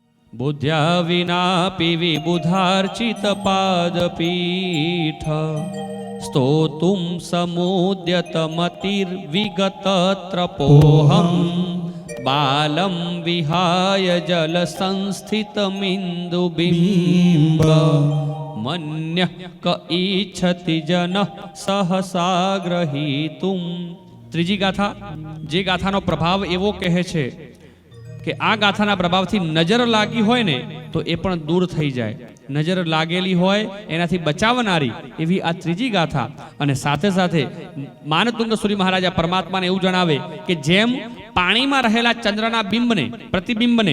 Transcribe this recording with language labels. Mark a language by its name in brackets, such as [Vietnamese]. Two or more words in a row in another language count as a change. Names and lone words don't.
[Sanskrit] बुद्ध्या विनापि विबुधार्चितपादपीठ स्तोतुं समुद्यतमतिर्विगतत्रपोऽहं बालं विहाय जलसंस्थितमिन्दुबिम्ब मन्यः क इच्छति जनः सहसा ग्रहीतुं। [Gujarati] ત્રીજી ગાથા, જે ગાથાનો પ્રભાવ એવો કહે છે કે આ ગાથાના પ્રભાવથી નજર લાગી હોય ને તો એ પણ દૂર થઈ જાય, નજર લાગેલી હોય એનાથી બચાવનારી એવી આ ત્રીજી ગાથા। અને સાથે સાથે માનતુંગ સૂરી મહારાજા પરમાત્માને એવું જણાવે કે જેમ પાણીમાં રહેલા ચંદ્રના બિંબને, પ્રતિબિંબને